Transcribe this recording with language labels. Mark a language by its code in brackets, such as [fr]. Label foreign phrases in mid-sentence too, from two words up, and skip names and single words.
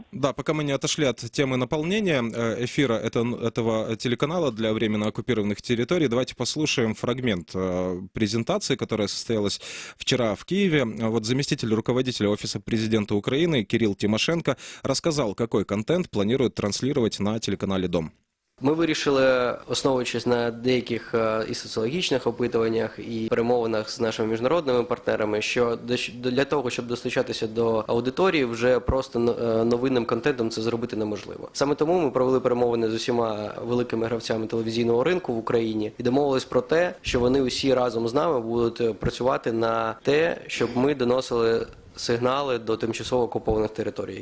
[ru] Да, пока мы не отошли от темы наполнения эфира этого телеканала для временно оккупированных территорий, давайте послушаем фрагмент презентации, которая состоялась вчера в Киеве. Вот заместитель руководителя Офиса президента Украины Кирилл Тимошенко рассказал, какой контент планирует транслировать на телеканале «Дом». [uk] Ми вирішили, основуючись на деяких і соціологічних опитуваннях, і перемовинах з нашими міжнародними партнерами, що для того, щоб достучатися до аудиторії, вже просто новинним контентом це зробити неможливо. Саме тому ми провели перемовини з усіма великими гравцями телевізійного ринку в Україні і домовились про те, що вони усі разом з нами будуть працювати на те, щоб ми доносили сигнали до тимчасово окупованих територій.